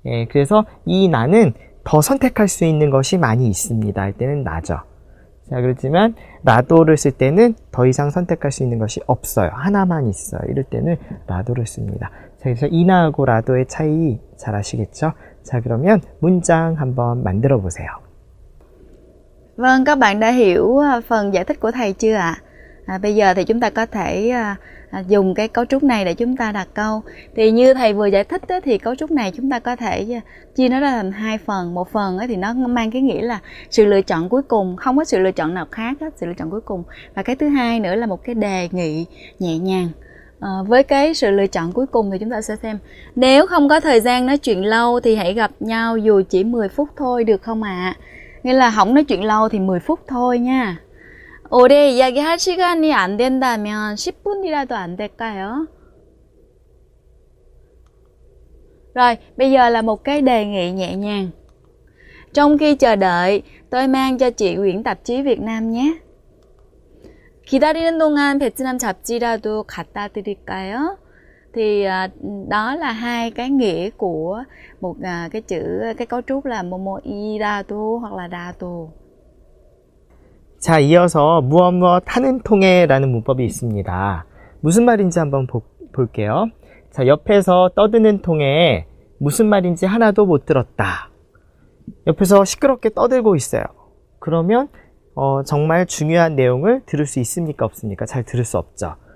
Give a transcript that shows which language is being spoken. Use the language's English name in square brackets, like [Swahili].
[Korean] 그래서 이 나는 더 선택할 수 있는 것이 많이 있습니다. 할 때는 나죠. 자, 그렇지만 라도를 쓸 때는 더 이상 선택할 수 있는 것이 없어요. 하나만 있어요. 이럴 때는 라도를 씁니다. 자, 그래서 이나하고 라도의 차이 잘 아시겠죠? 자, 그러면 문장 한번 만들어 보세요. [Vietnamese] Vâng, các bạn đã hiểu phần giải thích của thầy chưa ạ? Bây giờ thì chúng ta có thể dùng cái cấu trúc này để chúng ta đặt câu. Thì như thầy vừa giải thích thì cấu trúc này chúng ta có thể chia nó ra thành hai phần. Một phần thì nó mang cái nghĩa là sự lựa chọn cuối cùng, không có sự lựa chọn nào khác hết, sự lựa chọn cuối cùng. Và cái thứ hai nữa là một cái đề nghị nhẹ nhàng. Với cái sự lựa chọn cuối cùng thì chúng ta sẽ xem nếu không có thời gian nói chuyện lâu thì hãy gặp nhau dù chỉ 10 phút thôi được không ạ? Nghĩa là không nói chuyện lâu thì 10 phút thôi nha. [Korean] 오래 이야기할 시간이 안 된다면 10분이라도 안 될까요? [Vietnamese] Rồi, bây giờ là một cái đề nghị nhẹ nhàng. Trong khi chờ đợi, tôi mang cho chị quyển tạp chí Việt Nam nhé. [Korean] 기다리는 동안 베트남 잡지라도 갖다 드릴까요? [Vietnamese] Thì đó là hai cái nghĩa của một cái cấu trúc là [Korean] 뭐뭐 이라도 [Vietnamese] hoặc là 라도. [Korean] 자, 이어서 무엇 하는 통에라는 문법이 있습니다. 무슨 말인지 한번 볼게요. 자, 옆에서 떠드는 통에 무슨 말인지 하나도 못 들었다. 옆에서 시끄럽게 떠들고 있어요. 그러면 정말 중요한 내용을 들을 수 있습니까? 없습니까? 잘 들을 수 없죠.